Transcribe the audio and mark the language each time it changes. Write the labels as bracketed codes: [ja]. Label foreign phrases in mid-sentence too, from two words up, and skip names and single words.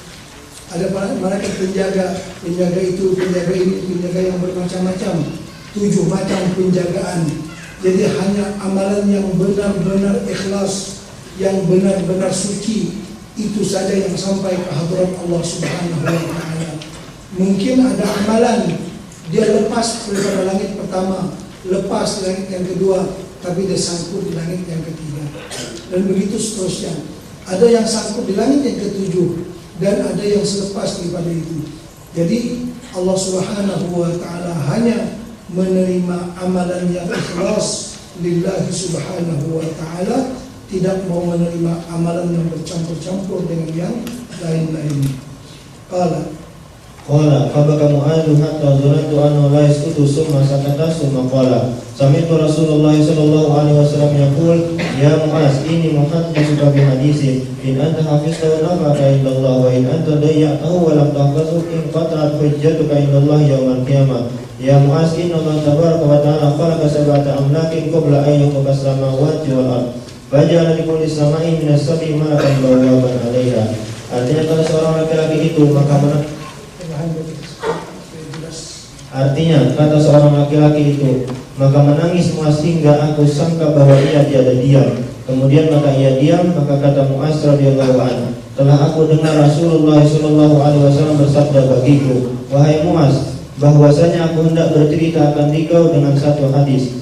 [ms] Ada malaikat penjaga itu, penjaga ini, penjaga yang bermacam-macam, 7 macam penjagaan. Jadi hanya amalan yang benar-benar ikhlas, yang benar-benar suci, itu saja yang sampai ke hadirat [ar] الله سبحانه وتعالى. [ms] Mungkin ada amalan dia lepas daripada langit pertama, lepas langit yang kedua, tapi dia sangkut di langit yang ketiga, dan begitu seterusnya. Ada yang sangkut di langit yang ketujuh, dan ada yang selepas daripada itu. Jadi [ar] الله سبحانه وتعالى [ms] hanya menerima amalan yang ikhlas [ar] لله سبحانه وتعالى, [ms] tidak mau menerima amalan yang bercampur-campur dengan yang lain-lain. [ar] قال فبكى معاذ حتى ظننت أنه لا يسقط ثم سكت ثم قال سمعت رسول الله صلى الله عليه وسلم يقول يا معاذ إني محدثك بحديث إن أنت حفظته نفعك عند الله وإن أنت ضيعته ولم تحفظه انقطعت حجتك عند الله يوم القيامة. يا معاذ إن الله تبارك وتعالى خلق سبعة أملاك قبل أن يخلق السماوات والأرض فجعل لكل سماء من السبع ملكا بوابا عليها. [ms] Artinya kata seorang laki-laki itu, maka menangis Mu'adz hingga aku sangka bahwa ia tiada diam. Kemudian maka ia diam. Maka kata Mu'adz [ar] رضي الله عنه, [ms] telah aku dengar Rasulullah [ar] صلى الله عليه وسلم [ms] bersabda bagiku, wahai Mu'adz, bahwasanya aku hendak bercerita akan dikau dengan satu hadis.